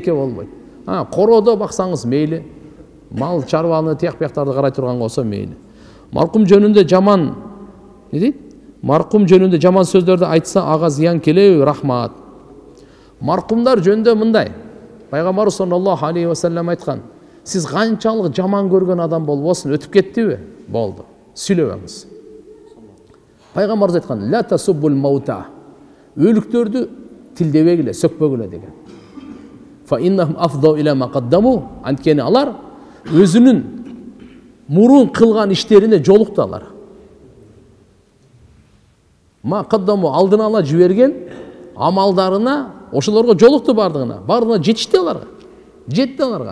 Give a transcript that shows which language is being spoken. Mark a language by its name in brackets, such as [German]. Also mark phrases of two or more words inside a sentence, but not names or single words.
[Kyrgyz] Береке болбойт. Короодо баксаңыз мейли, мал чарбаны тияк бияктарды карай турган болсо мейли. Маркум жөнүндө жаман не дейт? Маркум жөнүндө жаман сөздөрдү айтса ага зыян келеби? Рахмат. Маркумдар жөнүндө мындай. Пайгамбар [Arabic] صلى الله عليه وسلم [Kyrgyz] айткан: сиз канчалык жаман көргөн адам болбосун, өтүп кеттиби? Болду. Сүйлөбөңүз. Пайгамбар айткан: [Arabic] لا تسبوا الموتى. [Kyrgyz] Өлүктөрдү тилдебегиле, сөкпөгүлө деген. [Arabic] فإنهم أفضوا إلى ما قدموا. [Kyrgyz] Анткени алар өзүнүн мурун кылган иштерине жолукту алар. [Arabic] ما قدموا [Kyrgyz] алдын ала жиберген амалдарына, ошолорго жолукту бардыгына жетишти аларга. Жетти аларга.